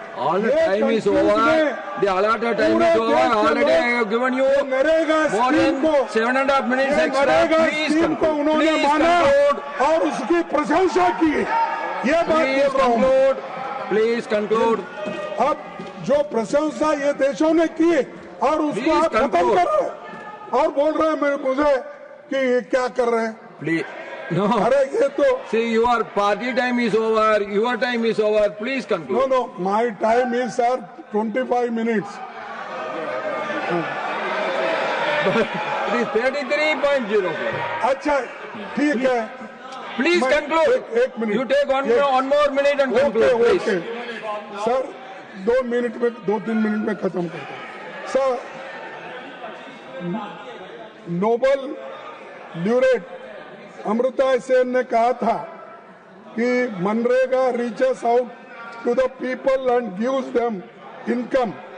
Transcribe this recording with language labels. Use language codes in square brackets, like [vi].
[en] all the time is over, the allotted time is over, already I have given you more than 7.5 minutes extra. Please conclude, [hi] और उसकी प्रशंसा की, ये बात बोल रहा हूँ। [en] Please conclude. [hi] अब जो प्रशंसा ये देशों ने की और उसको आप खत्म कर रहे हैं और बोल रहे हैं मुझे कि ये क्या कर रहे हैं। [en] Please no. [hi] अरे ये तो [en] see, your party time is over, your time is over, please conclude. No, my time is sir 25 minutes. It is 33.04. [hi] अच्छा, ठीक है, [en] please conclude. [hi] एक minute, [en] you take one more minute and conclude, please. [hi] Sir 2-3 minute में खत्म करता हूँ। Sir, Nobel ल्यूरेट Amrita Sen ने कहा था कि MNREGA [en] Reaches out to the people and gives them income.